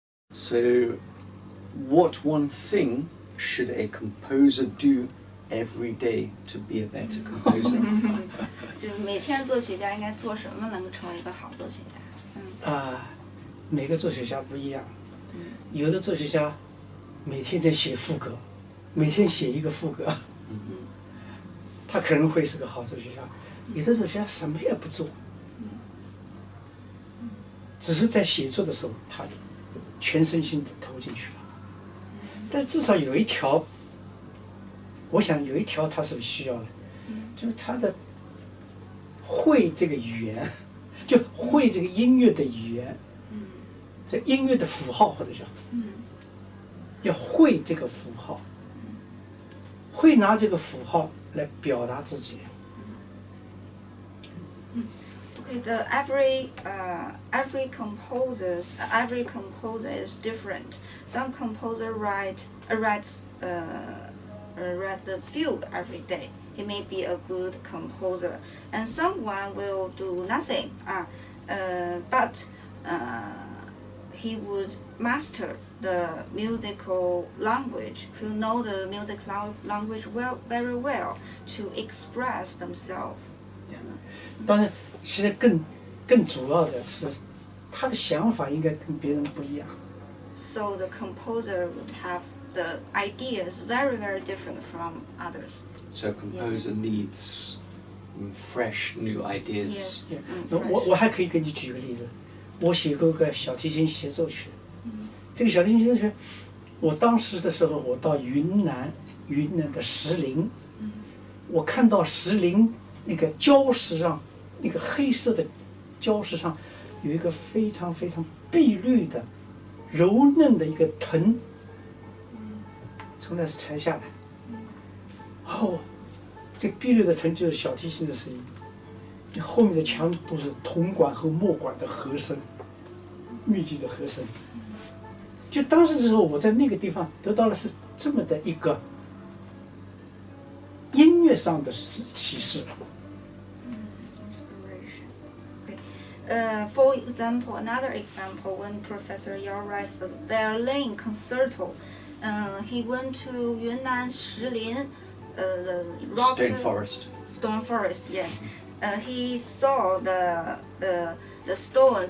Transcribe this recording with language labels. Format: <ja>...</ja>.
<en>So, what one thing should a composer do every day to be a better composer?</en> <zh>就是每天作曲家应该做什么能够成为一个好作曲家？每个作曲家不一样，有的作曲家每天在写副歌，每天写一个副歌，他可能会是个好作曲家。有的作曲家什么也不做，只是在写作的时候，他全身心地投进去了。但至少有一条，我想有一条他是需要的，就是他的会这个语言，就会这个音乐的语言，这音乐的符号或者叫，要会这个符号，会拿这个符号来表达自己。</zh> <en>Okay, every composer is different. Some composer writes the fugue every day. He may be a good composer, and someone will do nothing. But he would master the musical language. Who know the music language very well to express themselves.</en> <zh>当然，其实更主要的是，他的想法应该跟别人不一样。</zh> <en>So the composer would have the ideas very different from others. So a composer needs fresh new ideas. Yes.</en> <zh>我还可以给你举个例子，我写过个小提琴协奏曲。这个小提琴协奏曲，我当时的时候，我到云南的石林，我看到石林那个礁石上，那个黑色的礁石上，有一个非常碧绿的、柔嫩的一个藤，从那裁下来。哦，这碧绿的藤就是小提琴的声音，后面的墙都是铜管和木管的和声，密集的和声。就当时的时候，我在那个地方得到了是这么的一个音乐上的启示。</zh> <en>Inspiration. Okay. For example, another example, when Professor Yao writes a violin concerto, he went to Yunnan Shilin, the rock Stone forest. Yes. He saw the stone.</en>